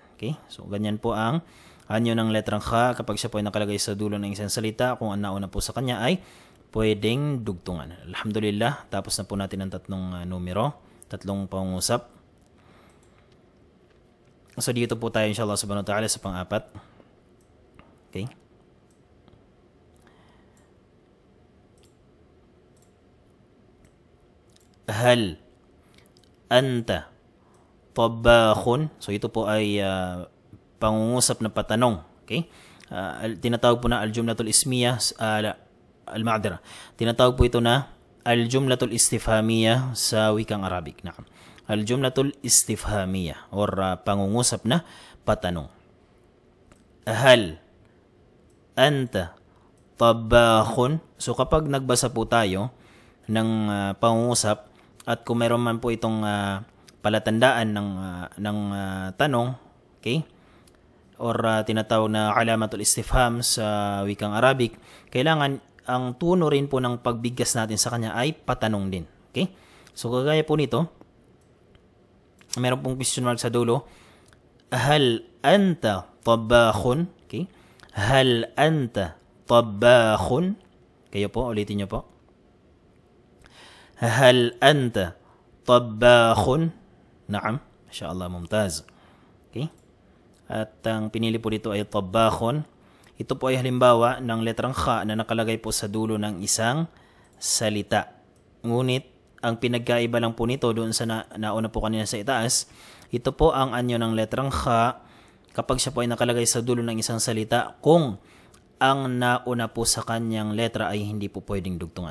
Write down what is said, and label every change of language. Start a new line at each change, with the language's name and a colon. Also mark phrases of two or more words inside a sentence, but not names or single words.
Filipino: Okay? So, ganyan po ang anyo ng letrang kha kapag siya po ay nakalagay sa dulo ng isang salita. Kung ang nauna po sa kanya ay pwedeng dugtungan. Alhamdulillah, tapos na po natin ang tatlong numero, tatlong pangungusap. So, dito po tayo
Arabic: إن شاء الله سبحانه وتعالى
Filipino: sa pang-apat. Okay?
Arabic: هل أنت طباخ.
Filipino: So, ito po ay pangungusap na patanong. Okay? Tinatawag po na
Arabic: الجملة الاسمية المعدرة.
Filipino: Tinatawag po ito na
Arabic: الجملة الاستفهامية
Filipino: sa wikang Arabic.
Arabic: الجملة الاستفهامية
Filipino: or pangungusap na patanong.
Arabic: هل أنت طباخ.
Filipino: So, kapag nagbasa po tayo ng pangungusap, at kung meron man po itong palatandaan ng tanong, okay? Or tinatawag na
Arabic: علامة الاستفهام
Filipino: sa wikang Arabic, kailangan ang tuno rin po ng pagbigkas natin sa kanya ay patanong din. Okay? So, kagaya po nito, meron pong
English: question mark
Filipino: sa dulo.
Arabic: هل أنت طباخ? Okay? هل أنت طباخ?
Filipino: Kayo po, ulitin niyo po.
Arabic: هل أنت طباخ نعم. ما شاء الله ممتاز.
Filipino: Okay? At ang pinili po dito ay tabakhun. Ito po ay halimbawa ng letrang kha na nakalagay po sa dulo ng isang salita. Ngunit, ang pinagkaiba lang po nito doon sa nauna po kanina sa itaas, ito po ang anyo ng letrang kha kapag siya po ay nakalagay sa dulo ng isang salita kung ang nauna po sa kanyang letra ay hindi po pwedeng dugtungan.